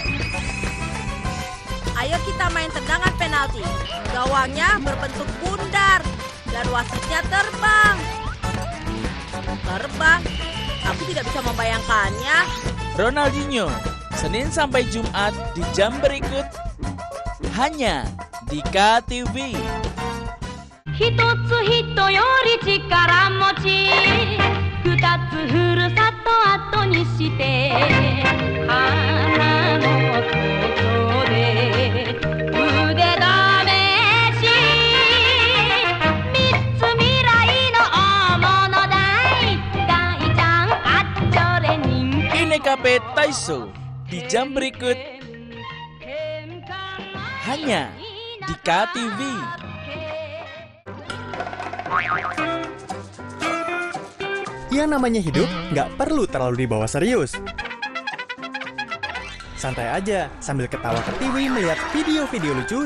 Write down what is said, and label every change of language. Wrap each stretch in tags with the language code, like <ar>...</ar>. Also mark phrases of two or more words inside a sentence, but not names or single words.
<id>Ayo kita main tendangan penalti. Gawangnya berbentuk bundar dan wasitnya terbang. Terbang? Aku tidak bisa membayangkannya. Ronaldinho, Senin sampai Jumat di jam berikut hanya di KTV.</id> <ja>一つ人より力持ち二つふるさと後にして花のことで腕試し三つ未来の大物大大ちゃんあっちょれ人気</ja> <id>INEKP Taiso di jam berikut hanya di KTV. Yang namanya hidup nggak perlu terlalu dibawa serius. Santai aja sambil ketawa ke TV melihat video-video lucu.</id>